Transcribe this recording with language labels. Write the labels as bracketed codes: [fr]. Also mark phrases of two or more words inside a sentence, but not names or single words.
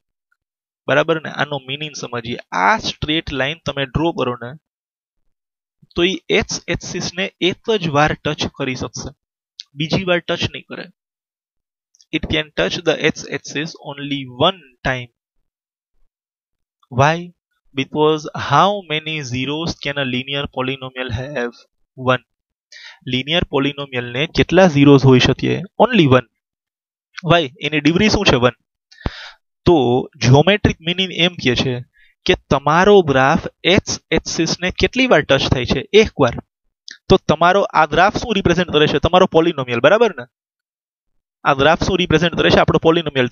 [gu] બરાબર ને? આનો મીનિંગ સમજીએ. આ [en] straight line [gu] તમે ડ્રો કરો ને તો એ [en] x axis [gu] ને એક જ વાર ટચ કરી શકશે, બીજી વાર ટચ નહીં કરે. [en] it can touch the x axis only one time. Why? Because how many zeros can a linear polynomial have? [gu] 1. [en] Linear polynomial [gu] ને કેટલા zeros હોઈ શકે? [en] Only 1. Why? [gu] એની ડિગ્રી શું છે? 1. તો [en] geometric meaning [gu] એમ કહે છે કે તમારો ગ્રાફ [en] x axis [gu] ને કેટલી વાર ટચ થાય છે? એક વાર. તો તમારો આ ગ્રાફ શું રિપ્રેઝેન્ટ કરે છે? તમારો પોલિનોમિયલ. બરાબર ને? આ ગ્રાફ શું રિપ્રેઝેન્ટ કરે છે? આપણો પોલિનોમિયલ.